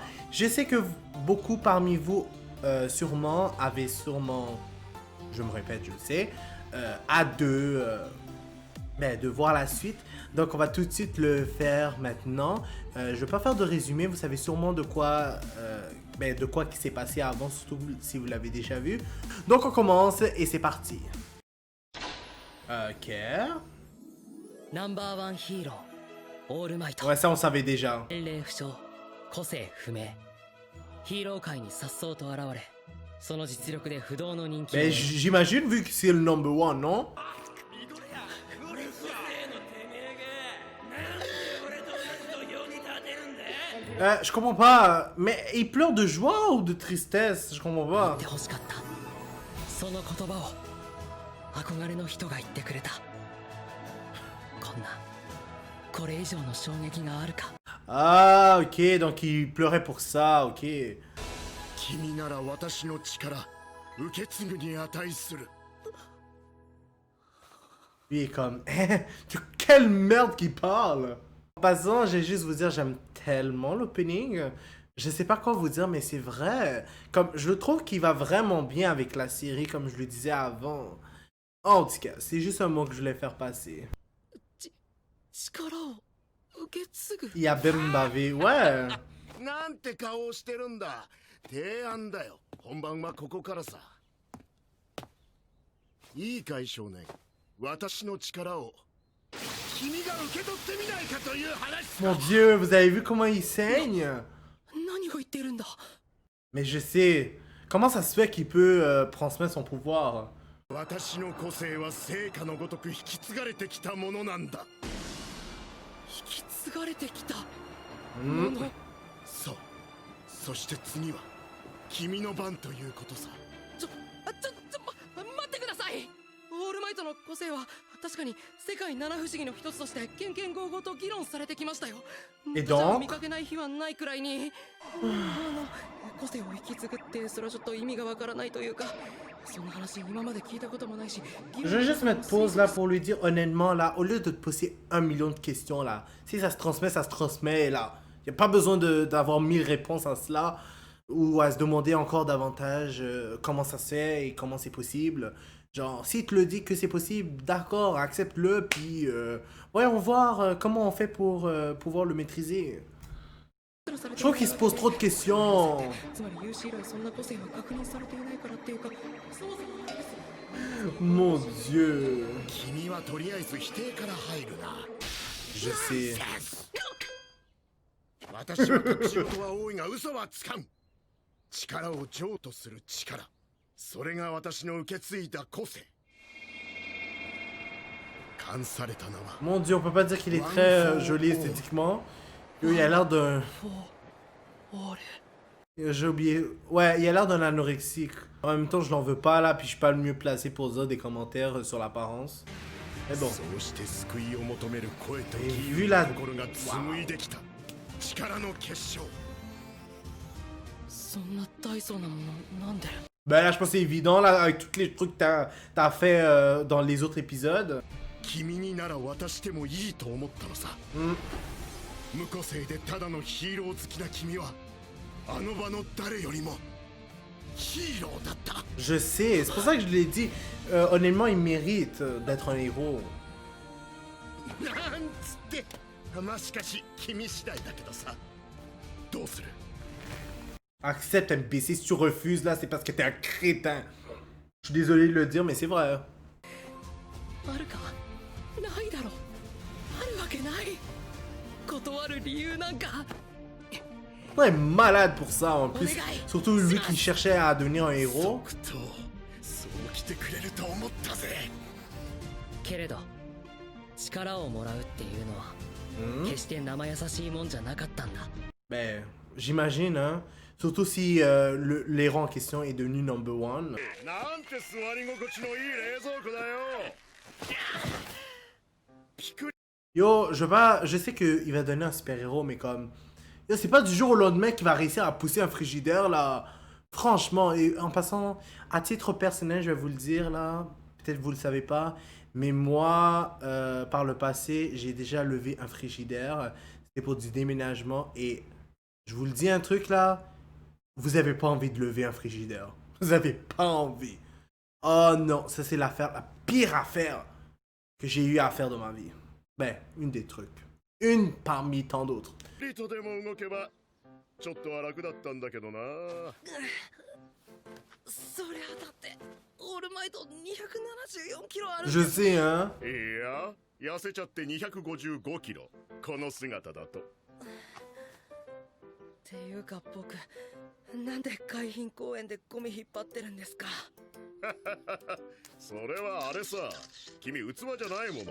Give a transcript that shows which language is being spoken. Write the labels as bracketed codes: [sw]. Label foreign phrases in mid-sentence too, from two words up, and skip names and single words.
[fr] Je sais que beaucoup parmi vous sûrement avaient sûrement, je me répète, je le sais, hâte de voir la suite. Donc on va tout de suite le faire maintenant. Je vais pas faire de résumé, vous savez sûrement de quoi qui s'est passé avant, surtout si vous l'avez déjà vu. Donc on commence et c'est parti. Ok. [ja] ナンバーワンヒーローオールマイト [fr] Ouais, ça on savait déjà. [ja] 年齢不詳個性不明ヒーロー界に颯爽と現れその実力で不動の人気を [fr] Mais j'imagine vu que c'est le [en] number one, [fr] non? Je comprends pas. Mais il pleure de joie ou de tristesse? Je comprends [ja] 言 [fr] pas. [ja] ってほしかったその言葉を憧れの人が言ってくれたこんなこれ以上の衝撃があるか [fr] Ah, ok, donc il pleurait pour ça, ok. [ja] 君なら私の力受け継ぐに値する [fr] Lui il est comme, quelle merde qu'il parle! En passant, je vais juste vous dire, j'aime tellement l'opening. Je sais pas quoi vous dire, mais c'est vrai. Comme, je le trouve qu'il va vraiment bien avec la série, comme je le disais avant. En tout cas, c'est juste un mot que je voulais faire passer. [ja] 力を受け継ぐ [fr] Il a bien bavé, ouais. [ja] なんて顔をしてるんだ提案だよ本番はここからさいいかい少年私の力を君が受け取ってみないかという話さ [fr] Mon Dieu, vous avez vu comment il saigne? [ja] 何が言ってるんだ [fr] Mais je sais. Comment ça se fait qu'il peut transmettre son pouvoir? [ja] 私の個性は成果のごとく引き継がれてきたものなんだ引き継がれてきたうんものそうそして次は君の番ということさ待ってくださいオールマイトの個性は確かに世界七不思議の一つとしてケンケンゴーゴーと議論されてきましたよえ私は [fr] donc？ [ja] 見かけない日はないくらいに個性を引き継ぐってそれはちょっと意味がわからないというかそんな話今まで聞いたこともないし [fr] Je vais juste mettre pause là pour lui dire honnêtement là, au lieu de te poser 1 million de questions là, si ça se transmet là. Y a pas besoin d'avoir 1000 réponses à cela ou à se demander encore davantage comment ça se fait et comment c'est possible. Genre, si te le dit que c'est possible, d'accord, accepte-le, puis voyons voir comment on fait pour pouvoir le maîtriser. Je trouve qu'il se pose trop de questions. [ja] つまり有史以来そんな個性は確認されていないからっていうかそもそもないです [fr] Mon Dieu. [ja] 君はとりあえず否定から入るな [fr] Je sais. [ja] 私は隠し事は多いが嘘はつかん力を譲渡する力それが私の受け継いだ個性冠された名は [fr] Mon Dieu, on peut pas dire qu'il est très joli esthétiquement. Yo, il a l'air d'un... [ja] オール [fr] J'ai oublié. Ouais, il a l'air d'un anorexique. En même temps, je l'en veux pas là, puis je suis pas le mieux placé pour dire des commentaires sur l'apparence. Mais bon. [ja] そうして救いを求める声と [fr] Et [ja] 義 [fr] vu [ja] 勇 [fr] la... [ja] の心が紡いできた力の結晶そんな大層なものなんで [fr] Ben là, je pense que c'est évident là, avec tous les trucs que t'as fait dans les autres épisodes. [ja] 君になら渡してもいいと思ったのさ Hmm. 無個性でただのヒーロー好きな君はあの場の誰よりもヒーローだった [fr] Je sais, c'est pour ça que je l'ai dit. Honnêtement, il mérite d'être un héros. [ja] なんつってまあしかし君次第だけどさどうする [fr] Accepte, MBC, si tu refuses là, c'est parce que t'es un crétin. Je suis désolé de le dire, mais c'est vrai. [ja] あるかないだろあるわけない断る理由なんか [fr] On est malade pour ça en plus. Surtout lui qui cherchait à devenir un héros. [ja] 即答そう来てくれると思ったぜけれど力をもらうっていうのは Hmm. 決して生優しいもんじゃなかったんだ [fr] Ben, j'imagine, hein. Surtout si l'héros en question est devenu [en] number one. [ja] なんて座り心地のいい冷蔵庫だよピク [fr] Yo, je sais qu'il va donner un super-héros, mais comme... Yo, c'est pas du jour au lendemain qu'il va réussir à pousser un frigidaire, là. Franchement, et en passant, à titre personnel, je vais vous le dire, là. Peut-être que vous le savez pas, Mais moi, par le passé, j'ai déjà levé un frigidaire. C'était pour du déménagement. Et je vous le dis un truc là, vous avez pas envie de lever un frigidaire. Vous avez pas envie. Oh non, ça c'est l'affaire, la pire affaire que j'ai eu à faire de ma vie. Ben, une des trucs. Une parmi tant d'autres. [ja] リとでも動けばちょっとは楽だったんだけどな。そりゃだってオールマイト274キロある。 [fr] Je sais, hein. [ja] いや、痩せちゃって255キロ。この姿だと。っていうか僕、なんで海浜公園でゴミ引っ張ってるんですか。それはあれさ、君器じゃないもの。